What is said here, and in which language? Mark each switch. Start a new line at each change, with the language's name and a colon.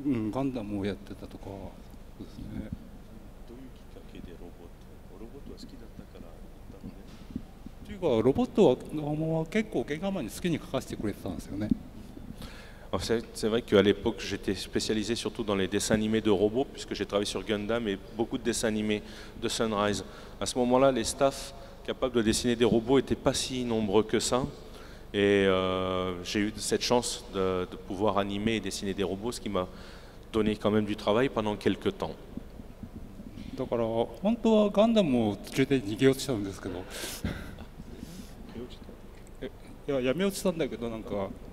Japanese: ガンダムをやってたとかですね。どういうきっかけでロボットは好きだったから行ったので。というかロボットは結構原画マンに好きに描かせてくれてたんですよね。
French: C'est vrai qu'à l'époque, j'étais spécialisé surtout dans les dessins animés de robots, puisque j'ai travaillé sur Gundam et beaucoup de dessins animés de Sunrise. À ce moment-là, les staffs capables de dessiner des robots n'étaient pas si nombreux que ça. Et j'ai eu cette chance de pouvoir animer et dessiner des robots, ce qui m'a donné quand même du travail pendant quelques temps.
Japanese: だから本当はガンダムを途中で逃げ落ちたんですけど、いややめ落ちたんだけどなんか。